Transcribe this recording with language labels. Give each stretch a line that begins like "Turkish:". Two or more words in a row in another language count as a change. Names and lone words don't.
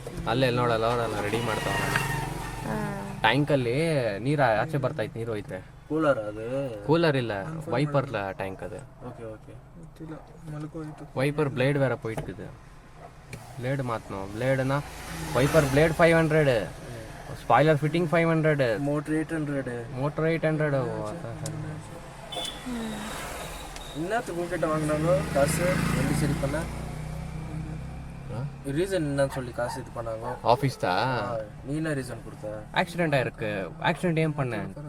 Kannada: ಅಲ್ಲೇ ನೋಡಲ್ಲ, ಅವರೆಲ್ಲ ರೆಡಿ ಮಾಡ್ತಾವ. ಟ್ಯಾಂಕಲ್ಲಿ ನೀರು ಆಚೆ ಬರ್ತೈತೆ, ನೀರು ಹೋಯ್ತೆ. ಕೂಲರ್ ಇಲ್ಲ,
English: wiper tank
Kannada: ಅದು.
English: wiper blade
Kannada: ಬೇರೆ ಪೋಯ್ತಿದೆ. ಬ್ಲೇಡ್ ಮಾತು ಬ್ಲೇಡ್ನ
English: wiper blade
Kannada: 500,
English: spoiler fitting
Kannada: 500, ಮೋಟ್ರ್ 800.
Tamil: இன்னத்துக்கு உங்ககிட்ட வாங்கினாங்க காசு எப்படி சரி பண்ண ரீசன் என்னன்னு சொல்லி காசு இது பண்ணாங்க ஆஃபீஸ் தான். நீ என்ன ரீசன் கொடுத்த? ஆக்சிடென்ட் ஆயிருக்கு. ஆக்சிடென்ட் ஏன் பண்ணேன்?